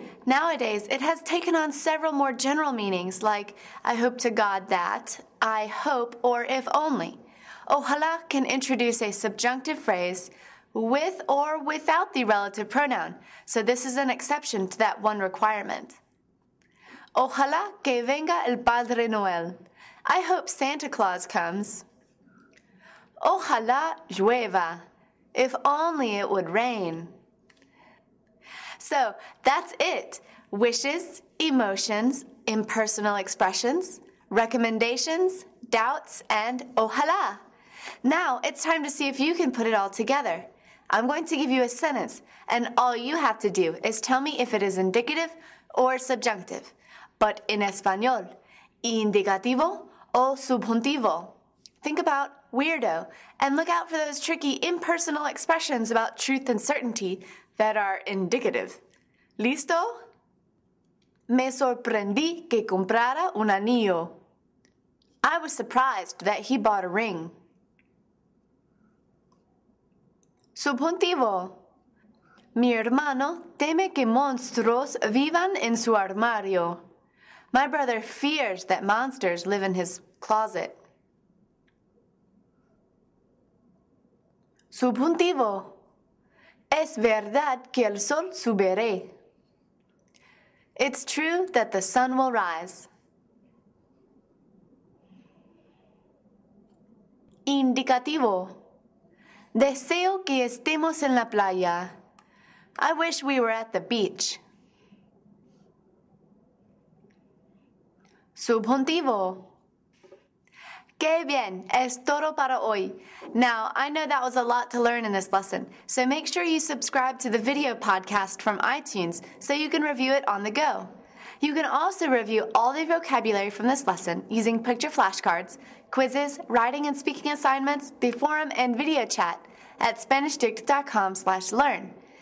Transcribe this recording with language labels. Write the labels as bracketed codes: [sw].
[en] Nowadays, it has taken on several more general meanings like I hope to God that, I hope, or if only. Ojalá can introduce a subjunctive phrase with or without the relative pronoun, so this is an exception to that one requirement. [es] Ojalá que venga el Padre Noel. [en] I hope Santa Claus comes. [es] Ojalá llueva. [en] If only it would rain. So that's it. Wishes, emotions, impersonal expressions, recommendations, doubts, and ojalá. Now it's time to see if you can put it all together. I'm going to give you a sentence, and all you have to do is tell me if it is indicative or subjunctive, but in español, [es] indicativo o subjuntivo. [en] Think about weirdo, and look out for those tricky impersonal expressions about truth and certainty that are indicative. [es] ¿Listo? Me sorprendí que comprara un anillo. [en] I was surprised that he bought a ring. [es] Subjuntivo. Mi hermano teme que monstruos vivan en su armario. [en] My brother fears that monsters live in his closet. [es] Subjuntivo. Es verdad que el sol subirá. [en] It's true that the sun will rise. [es] Indicativo. Deseo que estemos en la playa. [en] I wish we were at the beach. [es] Subjuntivo. Qué bien, es todo para hoy. [en] Now, I know that was a lot to learn in this lesson, so make sure you subscribe to the video podcast from iTunes so you can review it on the go. You can also review all the vocabulary from this lesson using picture flashcards, quizzes, writing and speaking assignments, the forum, and video chat at SpanishDict.com/learn.